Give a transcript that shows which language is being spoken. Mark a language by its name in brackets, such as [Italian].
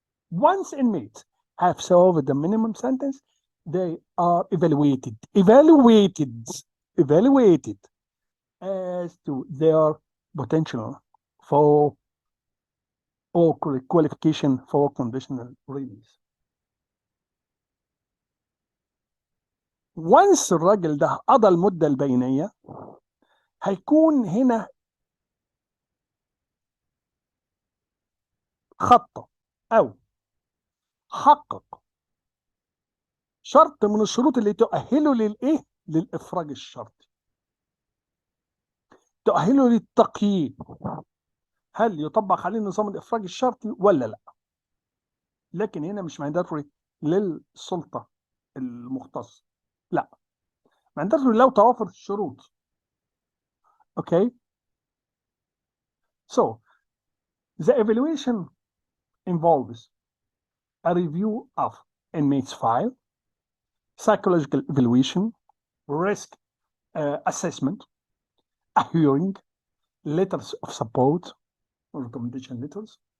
[English] Once inmates have served the minimum sentence, they are evaluated as to their potential for or qualification for conditional release. once [Arabic] الراجل ده قضى المدة البينية هيكون هنا خطة أو حقق شرط من الشروط اللي تؤهله للإيه؟ للإفراج الشرطي، تؤهله للتقييد، هل يطبق عليه نظام الإفراج الشرطي ولا لا. لكن هنا مش mandatory للسلطة المختصة، لا mandatory لو توافر الشروط. [English] Okay, so the evaluation involves a review of inmate's file, psychological evaluation, risk assessment, a hearing, letters of support, recommendation letters,